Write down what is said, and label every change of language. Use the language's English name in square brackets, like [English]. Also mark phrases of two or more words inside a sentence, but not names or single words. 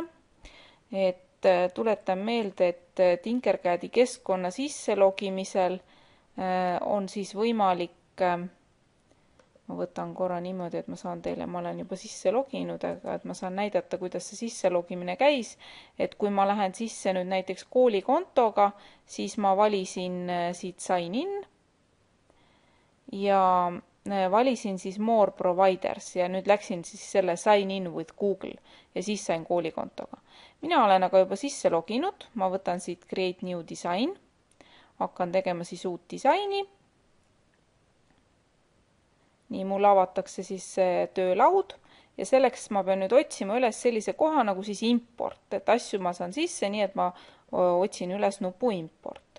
[Estonian] Et tuletan meelde, et Tinkercadi keskkonna sisse logimisel on siis võimalik, ma võtan korra niimoodi, et ma saan teile, ma olen juba sisse loginud, aga et ma saan näidata, kuidas see sisse logimine käis. Et kui ma lähen sisse nüüd näiteks koolikontoga, siis ma valisin siit [English] sign in [Estonian] ja valisin siis [English] more providers [Estonian] ja nüüd läksin siis selle [English] sign in with Google [Estonian] ja siis sain koolikontoga. Mina olen aga juba sisse loginud, ma võtan siit [English] create new design, [Estonian] hakkan tegema siis uut disaini. Nii, mul avatakse siis töölaud ja selleks ma pean nüüd otsima üles sellise koha nagu siis import, et asju ma saan sisse, nii et ma otsin üles nupu import.